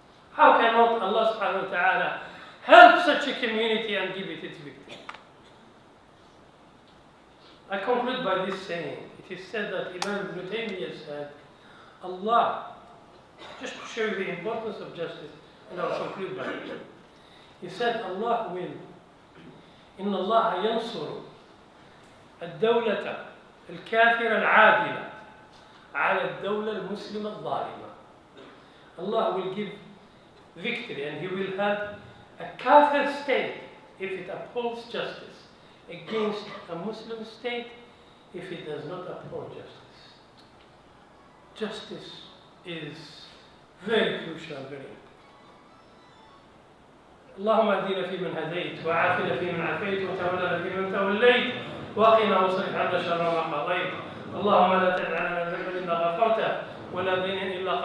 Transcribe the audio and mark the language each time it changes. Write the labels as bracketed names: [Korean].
[English] How cannot Allah subhanahu wa ta'ala help such a community and give it its victory? I conclude by this saying. It is said that Imam Ibn Taymiyyah said, Allah, just to show you the importance of justice, and I'll conclude by it. He said, Allah will, [Arabic] إن الله ينصر الدولة الكافرة العادلة على الدولة المسلمة الظالمة. [English] Allah will give victory and He will help a kafir state if it upholds justice against a Muslim state if it does not uphold justice. Justice is very crucial, very important. [Arabic] اللهم اهدنا فيمن هديت وعافنا فيمن عافيت وتولنا فيمن توليت وقنا واصرف عنا شر ما قضيت اللهم لا تدع لنا ذنبا الا غفرته ولا دينا الا قضيته